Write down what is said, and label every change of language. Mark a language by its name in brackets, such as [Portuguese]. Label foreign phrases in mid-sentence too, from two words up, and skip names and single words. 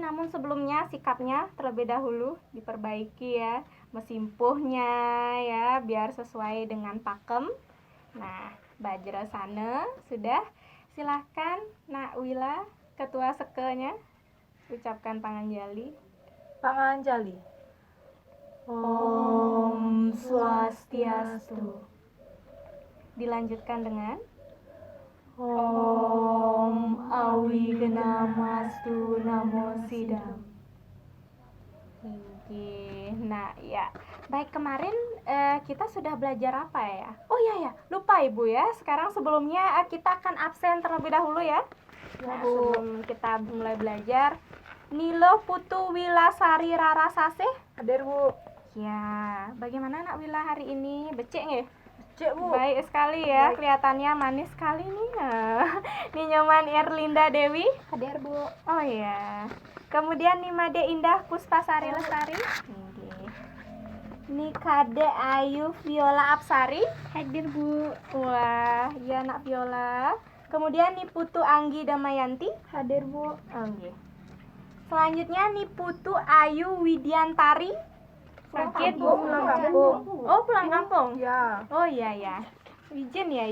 [Indonesian] Namun sebelumnya sikapnya terlebih dahulu diperbaiki ya. Mesimpuhnya ya, biar sesuai dengan pakem. Nah, Bajrasana sudah. Silahkan Nak Wila, Ketua Sekenya, ucapkan panganjali. Panganjali. [Balinese] Om Swastiastu. [Indonesian] Dilanjutkan dengan [Sanskrit] Om Awigenamastu Namo Sidam. [Indonesian] Nah ya, baik, kemarin kita sudah belajar apa ya? Oh iya ya, lupa Ibu ya. Sekarang sebelumnya kita akan absen terlebih dahulu ya. Nah, sebelum kita mulai belajar, Nilo Putu Wilasari Rarasase. Hadir, Bu. Ya, bagaimana Nak Wila hari ini? [Balinese] Becek nggih? [Indonesian] Cek, Bu. Baik sekali ya, Baik. kelihatannya manis sekali nih. Ninyoman Erlinda Dewi. Hadir, Bu. Oh iya. Kemudian Nimade Indah Puspasari Lestari. Nikade Ayu Viola Apsari. Hadir, Bu. Wah, ya Nak Viola. Kemudian Niputu Anggi Damayanti. Hadir, Bu. Oke. Selanjutnya Niputu Ayu Widiantari. Sakit, Bu. Pulang kampung. Oh, pulang kampung. Ya. Oh iya ya. Izin ya.